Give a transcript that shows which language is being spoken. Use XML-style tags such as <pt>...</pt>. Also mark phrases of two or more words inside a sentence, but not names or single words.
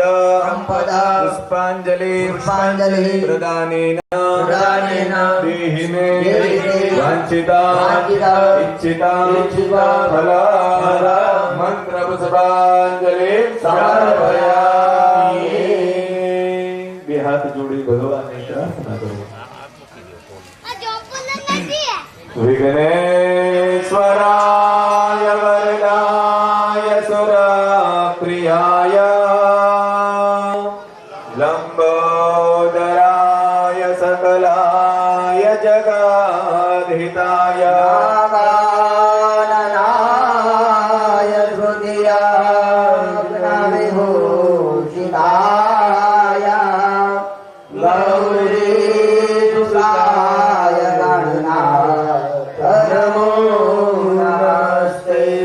<sa>संपद पुष्पांजलि पुष्पाञ्जलिः प्रदानेन प्रदानेन देहि मे देहि मे वाञ्छिता वाञ्छिता इच्छिता इच्छिता फला फल मंत्र पुष्पांजलि समर्पयामि</sa> <gu>બે હાથ જોડી ભગવાનને પ્રાર્થના કરો</gu> <sa>વિઘ્નેશ્વરાય વરદાય સુરપ્રિયાય લંબોદરાય સકલાય જગદ્હિતાય नागाननाय हृदयाग्नविभूषिताय गौरीसुताय गणनाथ नमो नमस्ते</sa>